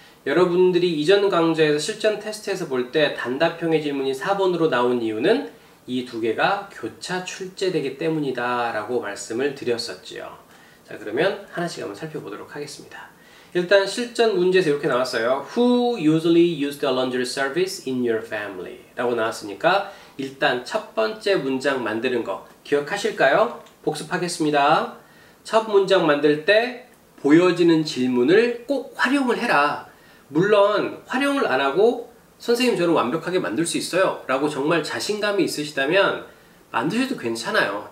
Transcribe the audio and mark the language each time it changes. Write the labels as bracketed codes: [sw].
[ko] 여러분들이 이전 강좌에서 실전 테스트에서 볼 때 단답형의 질문이 4번으로 나온 이유는 이 두 개가 교차 출제되기 때문이다 라고 말씀을 드렸었지요. 자, 그러면 하나씩 한번 살펴보도록 하겠습니다. 일단 실전 문제에서 이렇게 나왔어요. [en] Who usually use the laundry service in your family? [ko] 라고 나왔으니까 일단 첫 번째 문장 만드는 거 기억하실까요? 복습하겠습니다. 첫 문장 만들 때 보여지는 질문을 꼭 활용을 해라. 물론 활용을 안 하고 선생님 저는 완벽하게 만들 수 있어요 라고 정말 자신감이 있으시다면 만드셔도 괜찮아요.